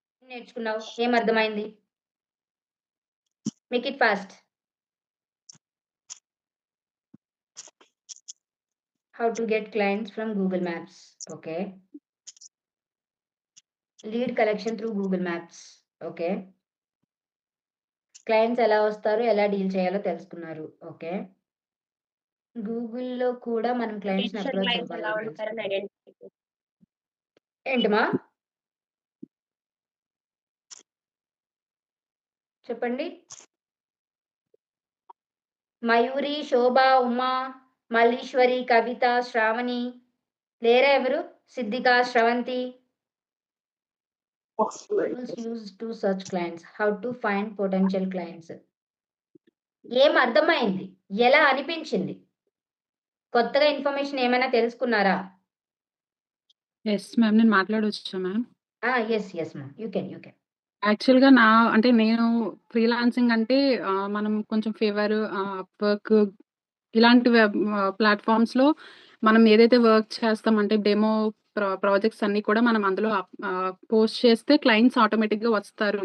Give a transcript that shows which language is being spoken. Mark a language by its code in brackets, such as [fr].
[te] నేర్చుకున్నావు? ఏం అర్థమైంది? [en] Make it fast. How to get clients from Google Maps. Okay. Lead collection through Google Maps. Okay. [te] Clients ఎలా వస్తారో ఎలా డీల్ చేయాలో తెలుసుకున్నారు. ఓకే, గూగుల్లో కూడా మనం క్లయింట్స్ అప్రోచ్ అవ్వాలి. ఏంటిమా చెప్పండి. మయూరి, శోభ, ఉమా, మల్లీశ్వరి, కవిత, శ్రావణి లేరా ఎవరు? సిద్ధిక, Sravanthi. [en] Used to search clients. How to find potential clients. [te] ఏం అర్థమైంది? ఎలా అనిపించింది? కొత్తగా ఇన్ఫర్మేషన్ ఏమైనా తెలుసుకున్నారా? [en] Yes ma'am, [te] నేను మాట్లాడొచ్చా ma'am? [en] Yes ma'am, you can. [te] యాక్చువల్‌గా నేను ఫ్రీలాన్సింగ్ అంటే మనం కొంచెం ఫీవర్, అప్‌వర్క్ ఇలాంటి ప్లాట్‌ఫామ్స్‌లో మనం ఏదైతే వర్క్ చేస్తామంటే డెమో ప్రాజెక్ట్స్ అన్నీ కూడా మనం అందులో పోస్ట్ చేస్తే క్లయింట్స్ ఆటోమేటిక్‌గా వస్తారు.